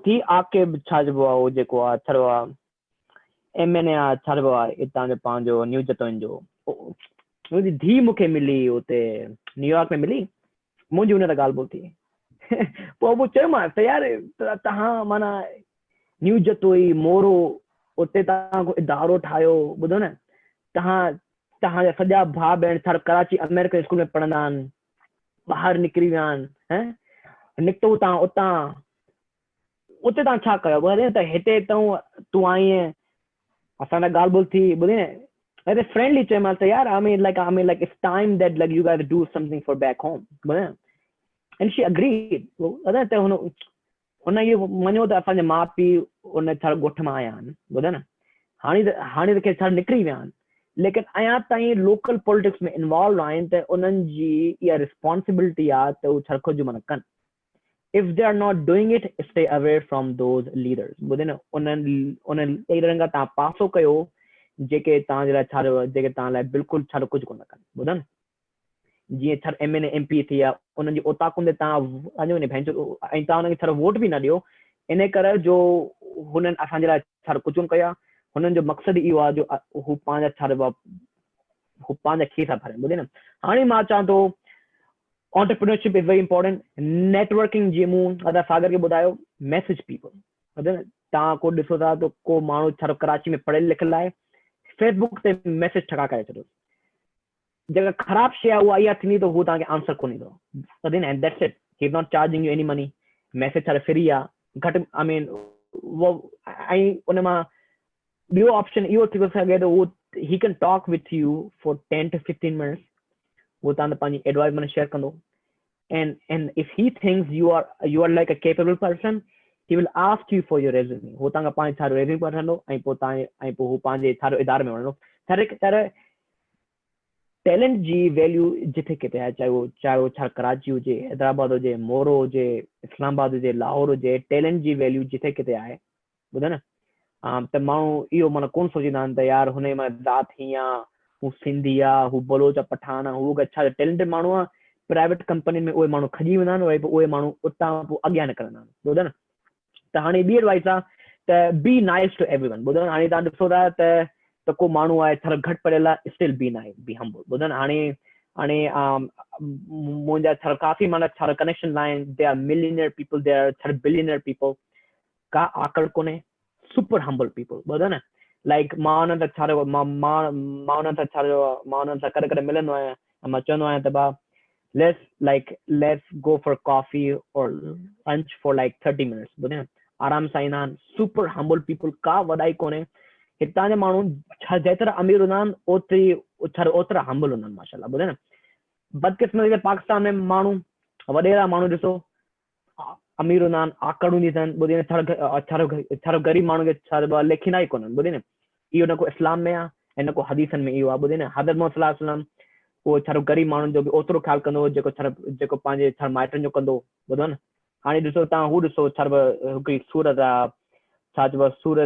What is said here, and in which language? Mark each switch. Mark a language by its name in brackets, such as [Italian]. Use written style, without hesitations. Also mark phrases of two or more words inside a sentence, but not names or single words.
[Sindhi] थी आके छा चइबो आहे उहो जेको आहे छा आहे MNA आहे छा चइबो आहे हितां जो पंहिंजो न्यूज़ जतोइन जो मुंहिंजी धीउ मूंखे मिली हुते न्यूयॉर्क में मिली मुंहिंजी हुन ते ॻाल्हि ॿोल थी पोइ उहो चयोमांसि त यार तव्हां माना न्यूज़ जतोई मोरो उते तव्हां इदारो ठाहियो ॿुधो न तव्हांजा सॼा भाउ भेण छा कराची अमेरिकन स्कूल में पढ़ंदा आहिनि ॿाहिरि निकिरी विया आहिनि निकितो तव्हां उते तव्हां छा कयो ॿुधे त हिते तूं आई आहीं असां सां ॻाल्हि ॿोल थी ॿुधे न अरे फ्रेंडली चयोमांसि त यार [English] I mean like it's time that like you guys do something for back home [Sindhi] ॿुधे [English] and she agreed [Sindhi] ॿुधे त हुन इहो मञियो त असांजे माउ पीउ उन छा ॻोठ मां आया आहिनि ॿुधे न हाणे त छा निकिरी विया आहिनि लेकिन अञा ताईं [English] local politics [Sindhi] में इन्वॉल्व आहिनि त उन्हनि जी इहा रिस्पॉन्सिबिलिटी आहे त उहे छा कुझु माना कनि [English] if they are not doing it stay away from those leaders [Sindhi] ॿुधे न उन लीडरनि खां तव्हां पासो कयो जेके तव्हांजे लाइ छा जेके तव्हां लाइ बिल्कुलु छा कुझु कोन कनि ॿुधो न जीअं छा MNA MP थी विया उन्हनि जी ओताकुनि ते तव्हां वञो न भेंचो ऐं तव्हां हुनखे छा वोट बि न ॾियो इन करे जो हुननि असांजे लाइ छा कुझु कोन कया हुननि जो मक़सदु इहो आहे जो हू पंहिंजा छा हू पंहिंजा खीसा भरनि ॿुधे न हाणे मां चवां थो [English] entrepreneurship is very important [Sindhi] networking जी मूं अदा सागर खे ॿुधायो [English] message people [Sindhi] ॿुधे न तव्हां को ॾिसो था त को माण्हू छा कराची में पढ़ियल लिखियल आहे फेसबुक ते मैसेज ठका करे छॾियो जेका ख़राब शइ आहे उहा इहा थींदी त हू तव्हांखे आंसर कोन ईंदो ॿुधे न [English] that's it he is not charging you any money [Sindhi] मैसेज छा फ्री आहे घटि [English] I mean [Sindhi] ऐं उन मां ॿियो ऑप्शन इहो थी सघे त उहो [English] he can talk with you for 10 to 15 minutes [Sindhi] वो तव्हां पंहिंजी एडवाइस माना शेयर कंदो [English] and if he thinks you are like a capable person he will ask you for your resume [Sindhi] हो तव्हां पंहिंजो छा रेज़्यूमे वठंदो ऐं पोइ हू पंहिंजे छा इदारे में वञंदो छा टैलेंट जी वैल्यू जिथे किथे आहे चाहे वो छा कराची हुजे हैदराबाद हुजे मोरो हुजे इस्लामाबाद हुजे लाहौर हुजे टैलेंट जी वैल्यू जिथे किथे आहे ॿुधो न त माण्हू इहो माना कोन सोचींदा आहिनि त यार हुन मां ज़ात हीअं आहे हू सिंधी आहे हू बलोच पठान आहे हू छा टैलेंटेड माण्हू आहे प्राइवेट कंपनी में उहे माण्हू खजी वेंदा आहिनि वरी पोइ उहे माण्हू उतां पोइ अॻियां निकिरंदा आहिनि ॿुधो न त हाणे ॿी एडवाइस आहे त [English] be nice to everyone [Sindhi] ॿुधो न हाणे तव्हां ॾिसो था त को माण्हू आहे छा घटि पढ़ियल आहे [English] still be nice be humble [Sindhi] ॿुधो न हाणे मुंहिंजा छा काफ़ी माना छा कनेक्शन आहिनि [English] they are millionaire people they are [Sindhi] छा [English] billionaire people [Sindhi] का आकड़ कोन्हे [English] super humble people [Sindhi] ॿुधो न लाइक मां हुननि सां छा मां हुननि सां कॾहिं मिलंदो आहियां ऐं मां चवंदो आहियां त भाउ [English] let's go for coffee or lunch for like 30 minutes [Sindhi] ॿुधे न आराम सां ईंदा आहिनि [English] super humble people [Sindhi] का वॾाई कोन्हे हितां जा माण्हू छा जेतिरा अमीर हूंदा आहिनि ओतिरा हम्बल हूंदा आहिनि माशाल्लाह ॿुधे न बदकिस्मती पाकिस्तान में माण्हू वॾेरा माण्हू ॾिसो अमीर हूंदा आहिनि आकड़ हूंदी अथनि ॿुधे न छा ग़रीब माण्हू खे छा लेखींदा ई कोन्हनि ॿुधे न इहो न को इस्लाम में आहे इन को हदीसन में इहो आहे ॿुधे न हज़रत मोहम्मद [Arabic] صلى الله عليه وسلم [Sindhi] उहो छा ग़रीब माण्हुनि जो बि ओतिरो ख़्यालु कंदो हो जेको पंहिंजे छा माइटनि जो कंदो ॿुधो न हाणे ॾिसो तव्हां हू ॾिसो छा हिकिड़ी सूरत आहे छा चइबो आहे